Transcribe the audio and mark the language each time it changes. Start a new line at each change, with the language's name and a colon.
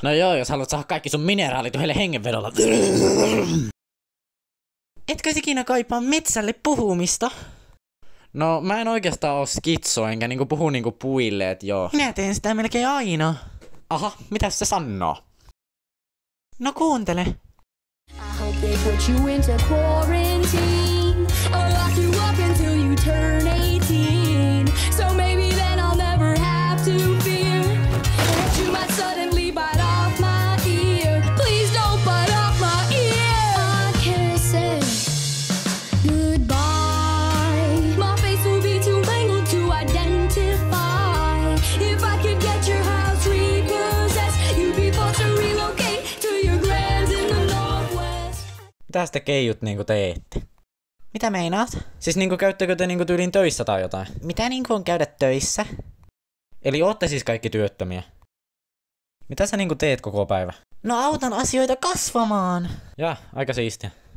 Finnish: No joo, jos haluat saada kaikki sun mineraalit yhdelle hengenvedolla. Etkö ikinä kaipaa metsälle puhumista? No mä en oikeastaan oo skitso, enkä niinku puhu niinku puille, et joo. Minä teen sitä melkein aina. Aha, mitäs se sanoo? No kuuntele.
English: I hope they put you into quarantine or lock you up until you turn 18. So maybe then I'll never have to fear that you might suddenly bite off my ear. Please don't bite off my ear. I can't say goodbye. My face will be too mangled to identify. If I could get your house repossessed, you'd be forced to relocate to your grands in the northwest.
Finnish: Mitäs te keijut niinku teette? Mitä meinaat? Siis niinku käyttekö te niinku tyylin töissä tai jotain? Mitä niinku on käydä töissä? Eli ootte siis kaikki työttömiä? Mitä sä niinku teet koko päivä? No autan asioita kasvamaan. Ja, aika siistiä.